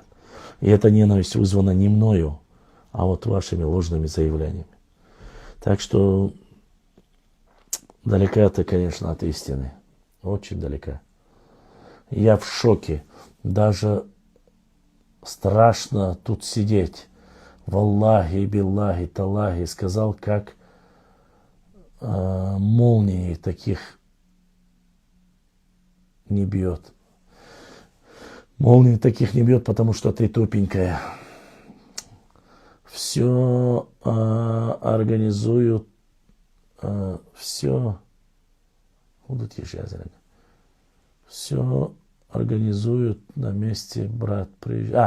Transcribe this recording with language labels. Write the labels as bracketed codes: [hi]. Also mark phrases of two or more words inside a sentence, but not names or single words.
[ru] И эта ненависть вызвана не мною, а вот вашими ложными заявлениями. Так что далека ты, конечно, от истины. Очень далека. Я в шоке. Даже страшно тут сидеть. [ar] والله، بالله، تالله. [ru] Сказал, как молнии таких не бьет. Молнии таких не бьет, потому что ты тупенькая. Все организуют, все организуют на месте, брат, приезжайте.